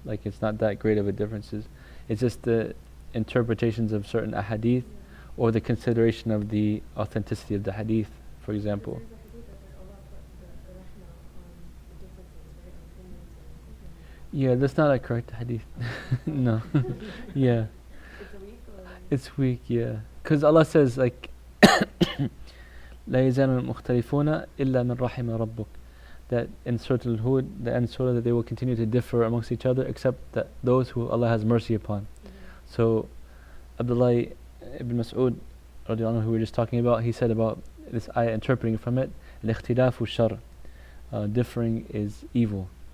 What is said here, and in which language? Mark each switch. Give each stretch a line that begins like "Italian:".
English: Like it's not that great of a differences. It's just the interpretations of certain ahadith, or the consideration of the authenticity of the hadith, for example. There's a hadith that said Allah put the rahmah on the differences, right? On opinions and Yeah, that's not a correct hadith. No. Yeah. It's a weak or? It's weak, yeah. Because Allah says like,
Arabic: لا يزال المختلفون إلا من رحم ربك.
English: That in Surah Al-Hud, the end surah, that they will continue to differ amongst each other, except that those who Allah has mercy upon. So Abdullah ibn Mas'ud, radiallahu anhu, who we were just talking about, he said about this ayah, interpreting from it,
Arabic: al-ikhtilafu shar,
English: differing is evil.